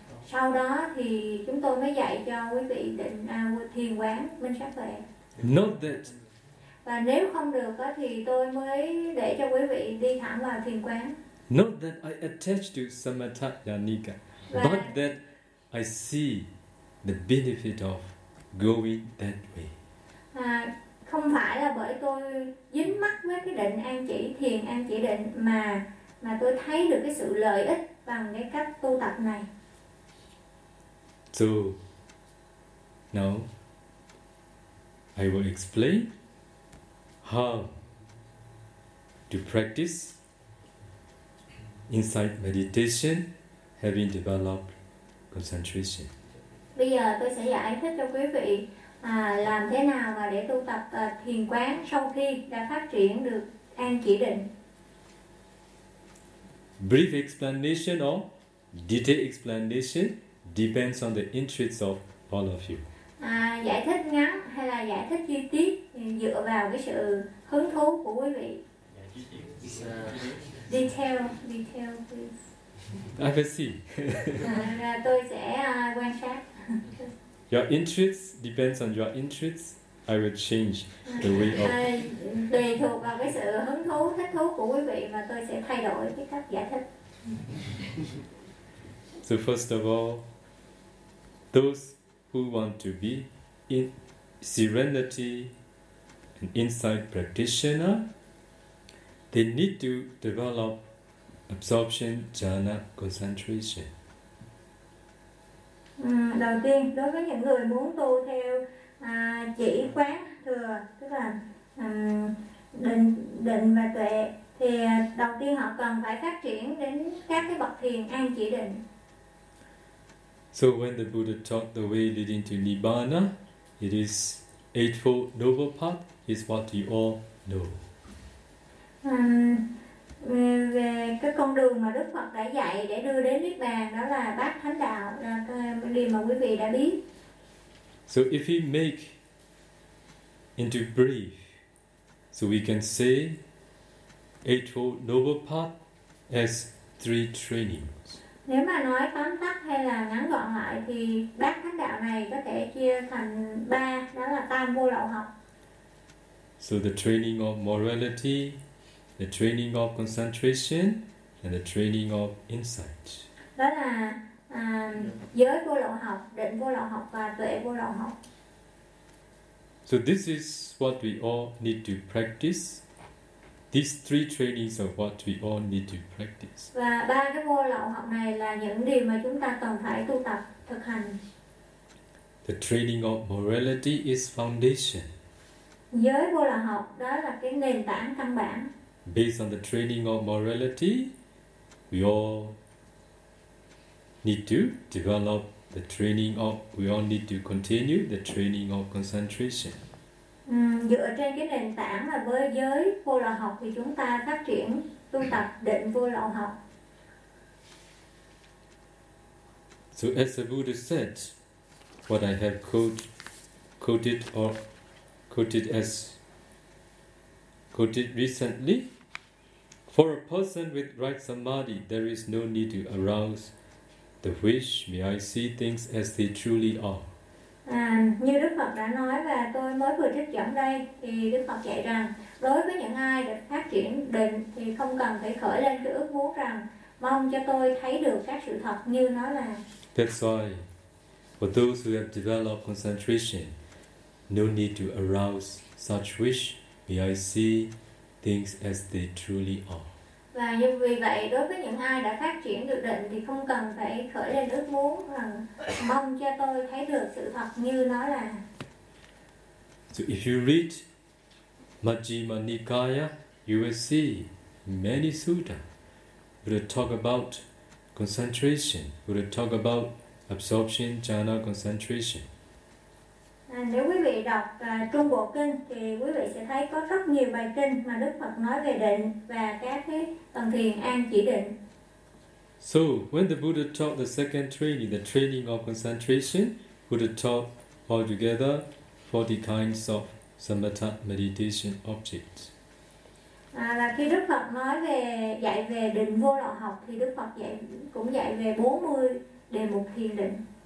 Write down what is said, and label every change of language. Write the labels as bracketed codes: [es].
[vi] Sau đó thì chúng tôi mới dạy cho quý vị định thiền quán minh sát tuệ. [en] Not that. [vi] Và nếu không được thì tôi mới để cho quý vị đi thẳng vào thiền quán. [en] Not that I attach to Samatha Yanika, but that I see the benefit of going that way. [vi] Không phải là bởi tôi dính mắc với cái định an chỉ, thiền an chỉ định, mà tôi thấy được cái sự lợi ích bằng cái cách tu tập này. [en] So, now I will explain how to practice insight meditation having developed concentration. [vi] Bây giờ tôi sẽ giải thích cho quý vị làm thế nào mà để tu tập thiền quán sau khi đã phát triển được an chỉ định. [en] Brief explanation or detailed explanation depends on the interests of all of you. [vi] Giải thích ngắn hay là giải thích chi tiết dựa vào cái sự hứng thú của quý vị. [en] Detail, please. I will see. [vi] Tôi sẽ quan sát. [en] Your interests depends on your interests. I will change the way of. [vi] Tùy thuộc vào cái sự hứng thú, thích thú của quý vị mà tôi sẽ thay đổi cái cách giải thích. [en] So first of all, those who want to be in serenity, an insight practitioner, they need to develop absorption, jhana, concentration. [vi] Đầu tiên, đối với những người muốn tu theo chỉ quán thừa, tức là định và tuệ, thì đầu tiên họ cần phải phát triển đến các cái bậc thiền an chỉ định. [en] So when the Buddha taught the way leading to Nibbana, it is Eightfold Noble Path, is what you all know. [vi] Về cái con đường mà Đức Phật đã dạy để đưa đến Niết Bàn, đó là Bát Thánh Đạo, là cái điều mà quý vị đã biết. [en] So if we make into brief, so we can say Eightfold Noble Path as three trainings. [vi] Nếu mà nói tóm tắt hay là ngắn gọn lại thì Bát Thánh Đạo này có thể chia thành ba, đó là Tam Vô Lậu Học. [en] So the training of morality, the training of concentration, and the training of insight. [vi] Đó là giới vô lậu học, định vô lậu học và tuệ vô lậu học. [en] So this is what we all need to practice. These three trainings are what we all need to practice. [vi] Và ba cái vô lậu học này là những điều mà chúng ta cần phải tu tập, thực hành. [en] The training of morality is foundation. [vi] Giới vô lậu học đó là cái nền tảng căn bản. [en] Based on the training of morality, we all need to develop the training of, we all need to continue the training of concentration. [vi] Dựa trên cái nền tảng là với giới vô lậu học thì chúng ta phát triển tu tập định vô lậu học. [en] So as the Buddha said, what I have quoted recently, for a person with right samadhi, there is no need to arouse the wish, may I see things as they truly are. [vi] Như Đức Phật đã nói và tôi mới vừa trích dẫn đây, thì Đức Phật dạy rằng đối với những ai được phát triển định thì không cần phải khởi lên cái ước muốn rằng mong cho tôi thấy được các sự thật như nó là. [en] That's why for those who have developed concentration, no need to arouse such wish, may I see things as they truly are. [vi] Và như vì vậy, đối với những ai đã phát triển được định thì không cần phải khởi lên ước muốn rằng mong cho tôi thấy được sự thật như nó là. [en] So if you read Majjhima Nikaya, you will see many sutta would talk about concentration, would talk about absorption, jhana, concentration. [vi] Nếu quý vị đọc Trung Bộ Kinh thì quý vị sẽ thấy có rất nhiều bài kinh mà Đức Phật nói về định và các cái tầng thiền an chỉ định. [en] So, when the Buddha taught the second training, the training of concentration, Buddha taught altogether 40 kinds of samatha meditation objects. [vi] Và khi Đức Phật nói về dạy về định vô lậu học thì Đức Phật cũng dạy về 40 đề mục thiền định.